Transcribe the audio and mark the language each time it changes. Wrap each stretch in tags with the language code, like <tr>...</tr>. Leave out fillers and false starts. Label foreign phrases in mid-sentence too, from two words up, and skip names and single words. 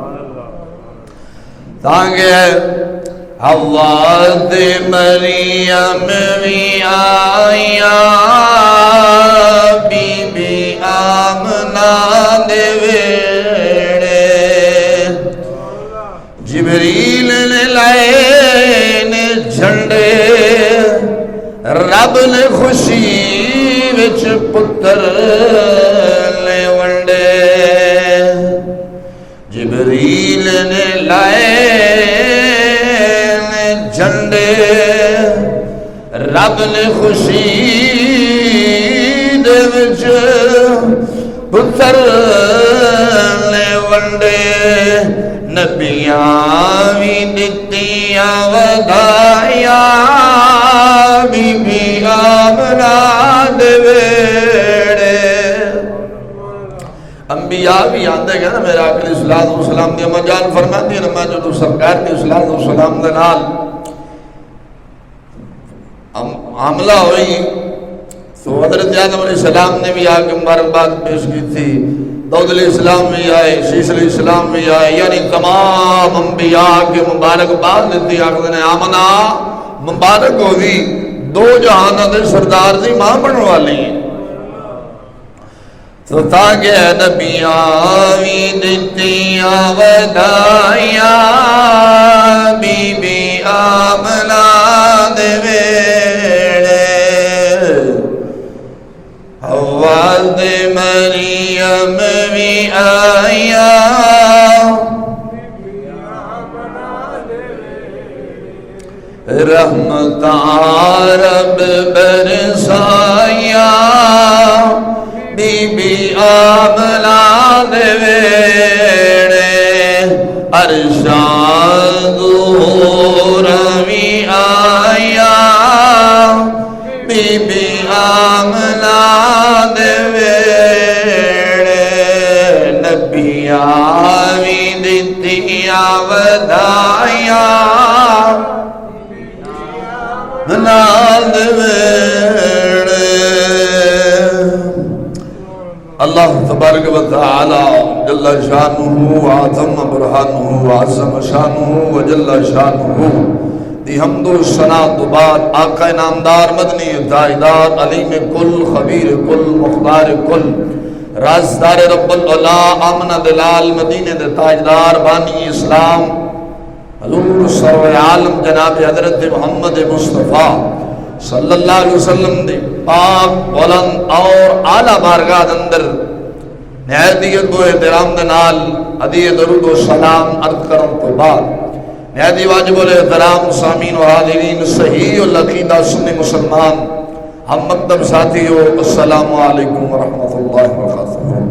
<pa>تاکہ حواد مریم بھی آیا بی بی آمنہ دے ویڑے جبریل نے لائے نے جھنڈے رب نے خوشی وچ پتر لے ونڈے جبریل نے لائے جھنڈے رب نے خوشی دے وچ پتر لے ونڈے نبیاں بھی دتیاں ودائیاں بی بی آمنہ دے ویڑے انبیاء بھی آندے گئے نا میرا آقا</pa> <ar>علیہ السلام</ar> <pa>دی اماں جان فرماتی ہے نا میں جو سرکار دی السلام دے نال حملہ ہوئی تو حضرت آدم</pa> <ar>علیہ السلام</ar> <pa>نے بھی آگے مبارکباد پیش کی تھی داؤد</pa> <ar>علیہ السلام</ar> <pa>بھی آئے شیش</pa> <ar>علیہ السلام</ar> <pa>بھی آئے یعنی تمام انبیاء کے مبارکباد دیتی آخر نے آمنہ مبارک ہوئی دو جہانہ دے سردار دی ماں بننے والی ہیں تو تاکہ نبیاں بھی دتیاں ودائیاں بی بی آمنہ دے ویڑے حواد مریم بھی آیا رحمتاں رب برسایا بی بی آمنہ دے ویڑے ارشاد روی آیا بی بی آمنہ آوی دتیاں ودائیاں نال ویڑے</pa> <ar>اللہ تبارک و تعالی جل شانہ وعظم برہانہ وعظم شانہ وجل شانہ</ar> <pa>دی حمد و ثنا تو بعد آقا نامدار مدنی تاجدار علیم کل خبیر کل مختار کل رازدار</pa> <ar>رب العلا</ar> <pa>امن دلال مدینہ دے تاجدار بانی اسلام حضور سرور عالم جناب حضرت محمد مصطفیٰ</pa> <ar>صلی اللہ علیہ وسلم</ar> <pa>دے پاک بلند اور اعلیٰ بارگاہ اندر نہایت و احترام دے نال ادی درود و سلام عرض کرن تو بعد نہایت واجب الاحترام سامعین و حاضرین صحیح العقیدہ سنی مسلمان ہم مکتب ساتھیو</pa> <ar>السلام علیکم ورحمۃ اللہ وبرکاتہ۔</ar>